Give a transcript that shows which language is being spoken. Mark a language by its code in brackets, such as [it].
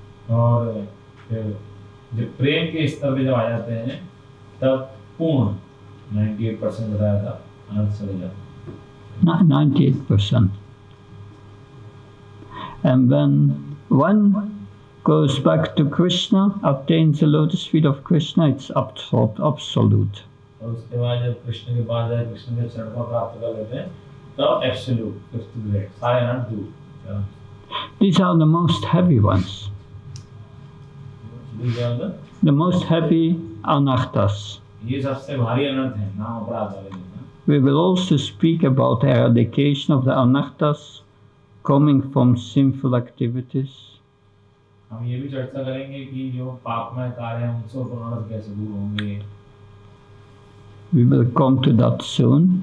[hi] और फिर जब प्रेम के स्तर पे जब आ जाते हैं तब पूर्ण 98% बताया था अनर्थ चले जाते हैं. 98%. [en] And when one goes back to Krishna, attains the lotus feet of Krishna, it's absolute. [hi] और उसके बाद जब कृष्ण के पास जाए, कृष्ण के चरण को प्राप्त कर लेते हैं तब [en] absolute, fifth grade, [hi] सारे अनर्थ दूर. [en] These are the most heavy ones. These are the most heavy anarthas. [hi] ये सबसे भारी अनर्थ हैं नाम अपराध वाले. [en] We will also speak about eradication of the anarthas coming from sinful activities. [hi] हम ये भी चर्चा करेंगे कि जो पापमय कार्य हैं उनसे अनर्थ कैसे दूर होंगे. [en] We will come to that soon.